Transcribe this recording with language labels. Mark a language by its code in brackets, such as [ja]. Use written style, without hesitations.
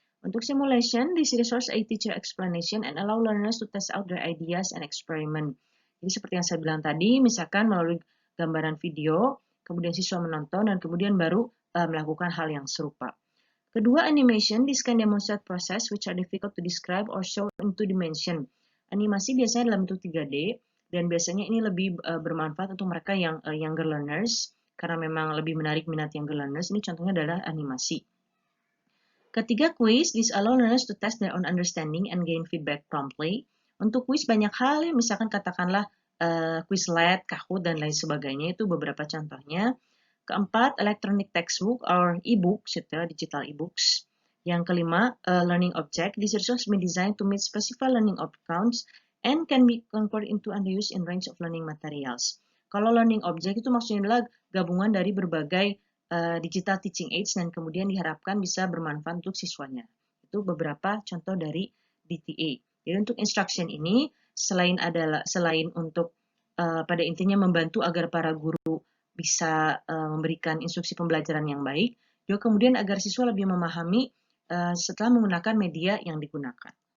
[en] Untuk simulation, this resource a teacher explanation and allow learners to test out their ideas and experiment. [id] Jadi seperti yang saya bilang tadi, misalkan melalui gambaran video, kemudian siswa menonton dan kemudian baru melakukan hal yang serupa. [en] Kedua animation, this can demonstrate process which are difficult to describe or show in two dimension. [id] Animasi biasanya dalam bentuk 3D. Dan biasanya ini lebih bermanfaat untuk mereka yang younger learners, karena memang lebih menarik minat younger learners. Ini contohnya adalah animasi. [en] Ketiga quiz, this allow learners to test their own understanding and gain feedback promptly. [id] Untuk quiz banyak hal, misalkan katakanlah Quizlet, Kahoot, dan lain sebagainya, itu beberapa contohnya. [en] Keempat, electronic textbook or e-books, digital e-books. [id] Yang kelima, [en] learning object, this resource been designed to meet specified learning outcomes and can be converted into and used in range of learning materials. [id] Kalau learning object itu maksudnya adalah gabungan dari berbagai digital teaching aids dan kemudian diharapkan bisa bermanfaat untuk siswanya. Itu beberapa contoh dari DTA. Jadi untuk instruction ini selain untuk pada intinya membantu agar para guru bisa memberikan instruksi pembelajaran yang baik, juga kemudian agar siswa lebih memahami setelah menggunakan media yang digunakan.